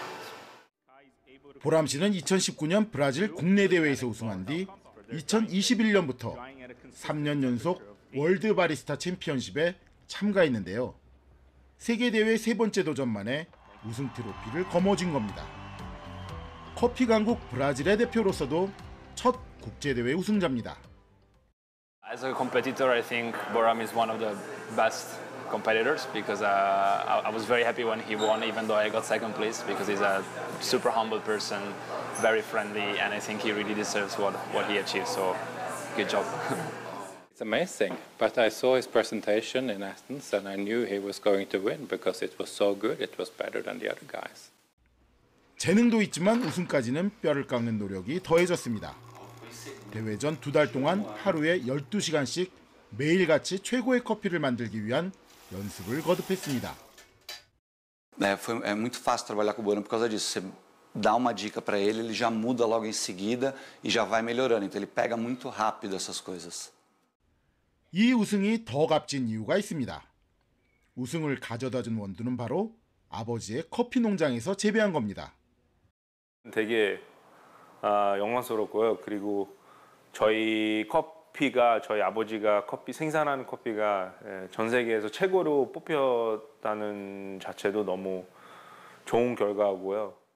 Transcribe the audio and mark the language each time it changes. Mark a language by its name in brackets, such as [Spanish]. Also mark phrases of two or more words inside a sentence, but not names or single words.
[Korean] 보람 씨는 2019년 브라질 국내 대회에서 우승한 뒤 2021년부터 3년 연속 월드 바리스타 챔피언십에 참가했는데요. 세계 대회 세 번째 도전만에 우승 트로피를 거머쥔 겁니다. 커피 강국 브라질의 대표로서도 첫 국제 대회 우승자입니다. [English] As a competitor, I think Boram is one of the best competitors because I was very happy when he won, even though I got second place, because he's a super humble person, very friendly, and I think he really deserves what he achieved. So, good job. It's amazing, but I saw his presentation in Athens and I knew he was going to win because it was so good. It was better than the other guys. [Korean] 재능도 있지만 우승까지는 뼈를 깎는 노력이 더해졌습니다. 대회 전 2달 동안 하루에 12시간씩 매일같이 최고의 커피를 만들기 위한 연습을 거듭했습니다. [Portuguese] É muito fácil trabalhar com o Boram por causa disso. Você dá uma dica para ele, ele já muda logo em seguida e já vai melhorando. Então ele pega muito rápido essas coisas. [Korean] 이 우승이 더 값진 이유가 있습니다. 우승을 가져다준 원두는 바로 아버지의 커피 농장에서 재배한 겁니다. 되게 영광스럽고요. 그리고 저희 저희 아버지가 생산하는 커피가 전 세계에서 최고로 뽑혔다는 자체도 너무 좋은 결과고요.